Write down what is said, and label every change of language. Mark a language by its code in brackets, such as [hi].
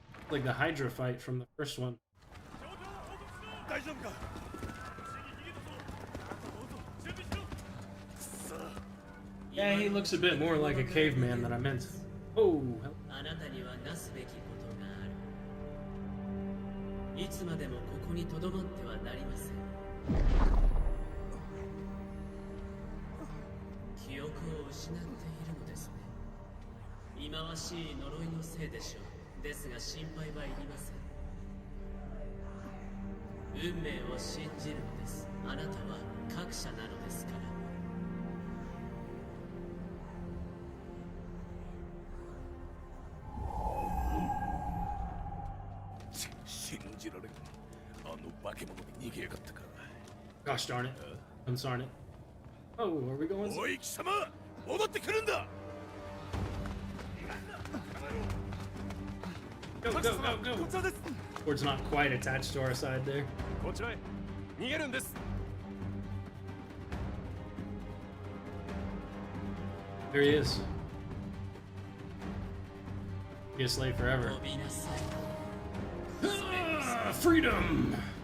[en] Like the Hydra fight from the first one. Yeah, he looks a bit more like a caveman than I meant. Oh, hell. [ja] あなたにはなすべきことがある。いつまでもここに留まってはなりません。記憶を失っているのですね。忌まわしい呪いのせいでしょう。ですが心配はいりません。運命を信じるのです。あなたは格者なのですから。信じられん。あの化け物に逃げやがったか。 [en] Gosh darn it. Unsarn it. Oh, are we going? [ja] おい貴様、戻ってくるんだ。 [en] Go, go, go, go. Ford's not quite attached to our side there. [ja] こちらへ逃げるんです。 [en] There he is. Be a slave forever. [ja] 飛びなさい。 [en] Freedom!